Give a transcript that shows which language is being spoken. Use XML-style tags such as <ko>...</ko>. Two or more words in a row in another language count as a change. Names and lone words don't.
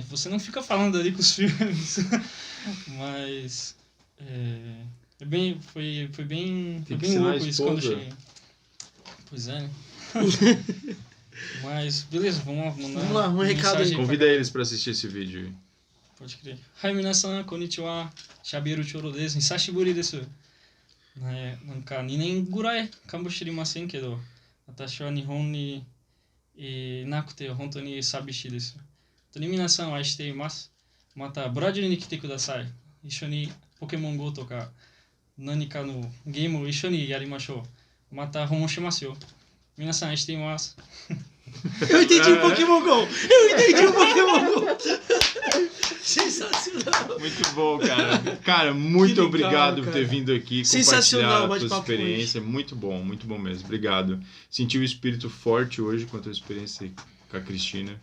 <pt>Você não fica falando ali com os filmes, mas foi bem ensinar a louco isso quando eu esposa. cheguei. Pois é, né? Mas beleza, vamos lá, Vamos lá, um recado aí. mensagem pra Convida eles pra assistir esse vídeo aí. Pode crer.</pt> <ja>はい皆さん、こんにちは。しゃべるちょろです。久しぶりです. なんか2年ぐらいかもしれませんけど、私は日本になくて本当に寂しいです。本当に皆さんを愛しています。またブラジルに来てください。一緒にポケモン GO とか何かのゲームを一緒にやりましょう。また訪問しますよ。皆さん愛しています。</ja> <pt>Eu entendi o Pokémon GO! Eu entendi o Pokémon GO! Sensacional! Muito bom, cara. Cara, muito Que legal, obrigado por cara. ter vindo aqui, Sensacional o compartilhar a tua bate-papo experiência. Muito bom mesmo. Obrigado. Senti o espírito forte hoje quanto à experiência com a Cristina.</pt>